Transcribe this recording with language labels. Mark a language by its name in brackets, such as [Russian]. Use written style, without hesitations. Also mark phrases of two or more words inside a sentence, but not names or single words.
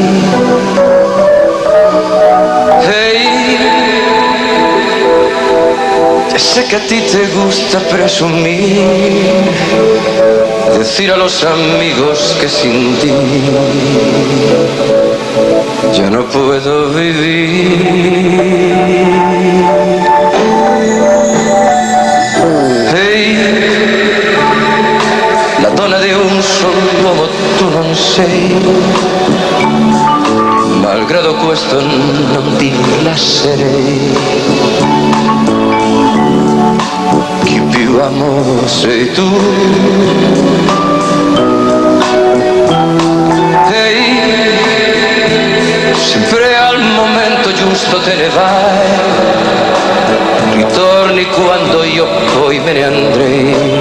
[Spanish] Hey, ya sé que a ti te gusta presumir, decir a los amigos que sin ti ya no puedo vivir. [Italian] Hey, la donna di un solo uomo tu non sei, malgrado questo non ti lascerei. Chi più amo sei tu. Sempre al momento giusto te ne vai, ritorni quando io poi me ne andrei.